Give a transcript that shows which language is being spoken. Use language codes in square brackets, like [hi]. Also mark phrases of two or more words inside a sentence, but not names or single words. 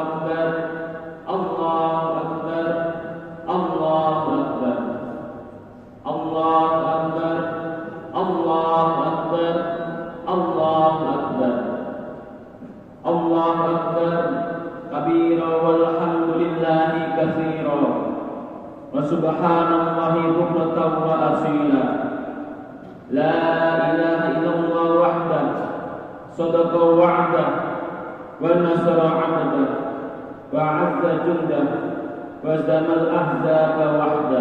[ar] أكبر، الله أكبر، الله أكبر، الله أكبر، الله أكبر، الله أكبر، الله أكبر, كبيرا والحمد لله كثيرا وسبحان الله بكرة وأصيلا. لا إله إلا الله وحده صدق وعده ونصر عبده وأعز جنده وهزم الأحزاب وحده.